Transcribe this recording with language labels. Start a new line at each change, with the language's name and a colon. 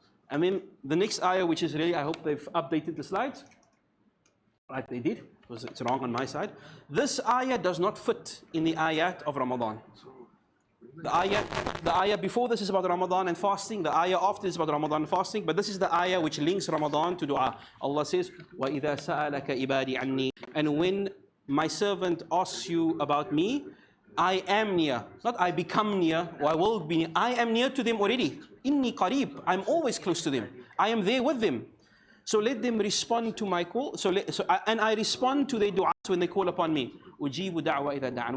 English: I mean, the next ayah, which is really, I hope they've updated the slides. Right, they did, because it's wrong on my side. This ayah does not fit in the ayat of Ramadan. The ayah before this is about Ramadan and fasting. The ayah after is about Ramadan and fasting. But this is the ayah which links Ramadan to dua. Allah says,
Arabic: وَإِذَا سَأَلَكَ إِبَادِي عَنِّي.
English: And when my servant asks you about me, I am near. Not I become near, or I will be near. I am near to them already.
Arabic: Inni qareeb.
English: I'm always close to them. I am there with them. So let them respond to my call. And I respond to their du'as when they call upon me.
Arabic: Ujibu da'wa idha da'an.